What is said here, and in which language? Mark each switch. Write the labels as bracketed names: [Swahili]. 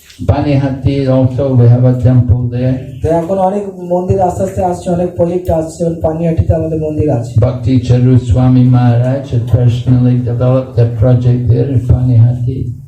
[English] Panihati also, we have a temple there. [Bangla] তো এখন অনেক মন্দির আস্তে আস্তে আসছে, অনেক প্রজেক্ট আসছে, এবং পানিহাটিতে আমাদের মন্দির আছে। [English] Bhakti Charu Swami Maharaj had personally developed a project there in Panihati.